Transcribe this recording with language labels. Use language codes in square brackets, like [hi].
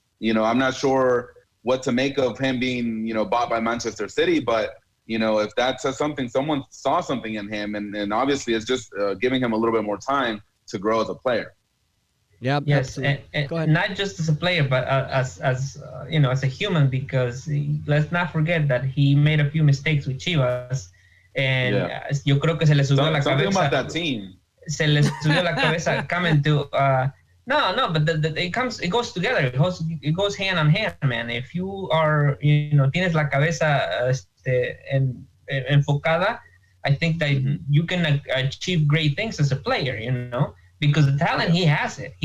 [en] I'm not sure what to make of him being, bought by Manchester City, but, if that says something, someone saw something in him, and obviously it's just giving him a little bit more time to grow as a player. Yeah. Yes, and not just as a player, but as a human, because let's not forget that he made a few mistakes with Chivas, and [es] yo creo que se le subió la cabeza. [en] Something about that team. [es] Se le subió la cabeza [en] coming to... No, but it goes together. It goes hand on hand, man. If you are, [es] tienes la cabeza enfocada, [en] I think that you can achieve great things as a player, because the talent, he has it.